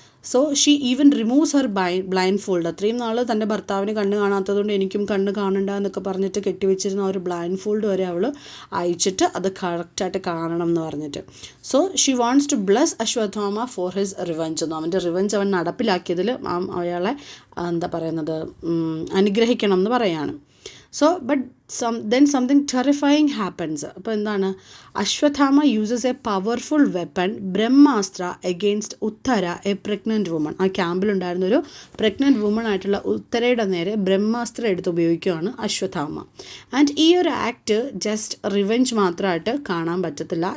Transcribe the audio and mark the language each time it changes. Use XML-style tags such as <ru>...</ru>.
<en>So she even removes her blindfold.</en> <ml>അത്രയും നാൾ തൻ്റെ ഭർത്താവിന് കണ്ണ് കാണാത്തതുകൊണ്ട് എനിക്കും കണ്ണ് കാണണ്ട എന്നൊക്കെ പറഞ്ഞിട്ട് കെട്ടിവെച്ചിരുന്ന ഒരു ബ്ലൈൻഡ് ഫോൾഡ് വരെ അവൾ അയച്ചിട്ട് അത് കറക്റ്റായിട്ട് കാണണം എന്ന് പറഞ്ഞിട്ട്.</ml> <en>So she wants to bless Ashwatthama for his revenge എന്ന്.</en> <ml>അവൻ്റെ റിവെഞ്ച് അവൻ നടപ്പിലാക്കിയതിൽ അയാളെ എന്താ പറയുന്നത്, അനുഗ്രഹിക്കണം എന്ന് പറയാണ്.</ml> <en>So but then something terrifying happens.</en> <ml>അപ്പോൾ എന്താണ്,</ml> <en>Ashwatthama uses a powerful weapon Brahmastra against Uttara, a pregnant woman.</en> <ml>ആ ക്യാമ്പിലുണ്ടായിരുന്ന ഒരു പ്രഗ്നൻറ്റ് വുമൺ ആയിട്ടുള്ള ഉത്തരയുടെ നേരെ ബ്രഹ്മാസ്ത്ര എടുത്ത് ഉപയോഗിക്കുകയാണ് അശ്വത്ഥാമ. ആൻഡ് ഈ ഒരു ആക്ട് ജസ്റ്റ് റിവെഞ്ച് മാത്രമായിട്ട് കാണാൻ പറ്റത്തില്ല.</ml>